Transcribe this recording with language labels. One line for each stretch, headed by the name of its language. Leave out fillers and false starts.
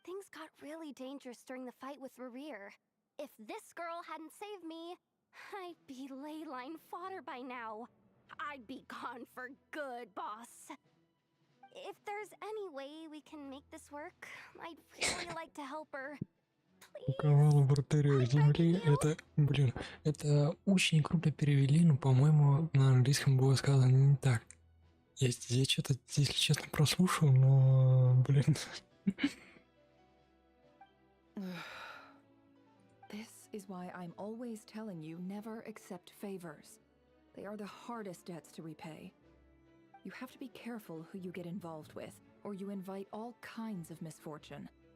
English: Things got really dangerous during the fight with Rerir. If this girl hadn't saved me, I'd be ley line fodder by now. I'd be gone for good, boss. If there's any way we can make this work, I'd really like to help her.
Russian: Укрывала бортыря земли. Это, блин, это очень круто перевели, но, по-моему, на английском было сказано не так. Я что-то, если честно, прослушал, но, блин.
English: This is why I'm always telling you never accept favors. They are the hardest debts to repay. You have to be careful who you get involved with, or you invite all kinds of misfortune.